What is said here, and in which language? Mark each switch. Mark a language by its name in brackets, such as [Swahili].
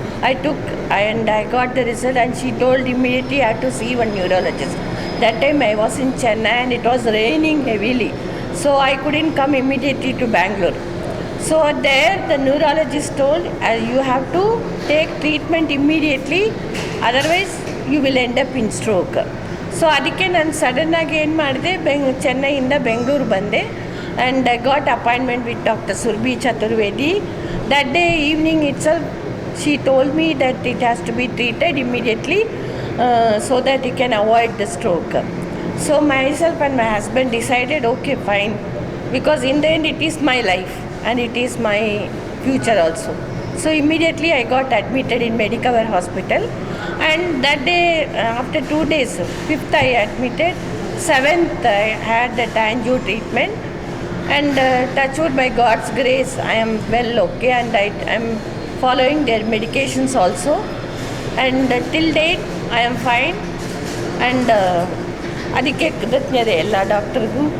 [English] I took, and I got the result, and she told immediately I had to see one neurologist. That time I was in Chennai and it was raining heavily, so I couldn't come immediately to Bangalore. So there the neurologist told you have to take treatment immediately, otherwise you will end up in stroke. [Kannada] So ಅದಕ್ಕೆ ನಾನು ಸಡನ್ನಾಗಿ ಏನು ಮಾಡಿದೆ, ಚೆನ್ನೈಯಿಂದ ಬೆಂಗಳೂರು ಬಂದೆ, [English] and I got appointment with Dr. Surabhi Chaturvedi. That day evening itself, she told me that it has to be treated immediately so that you can avoid the stroke. So myself and my husband decided, okay, fine, because in the end it is my life and it is my future also. So immediately I got admitted in Medicover Hospital, and that day, after 2 days, 5th I admitted, 7th I had that angio treatment, And touch wood, by God's grace, I am well okay, and I am following their medications also. And till date, I am fine. [Kannada] And ಅದಕ್ಕೆ ಕೃತಜ್ಞತೆ ಎಲ್ಲ ಡಾಕ್ಟರ್ಗೂ.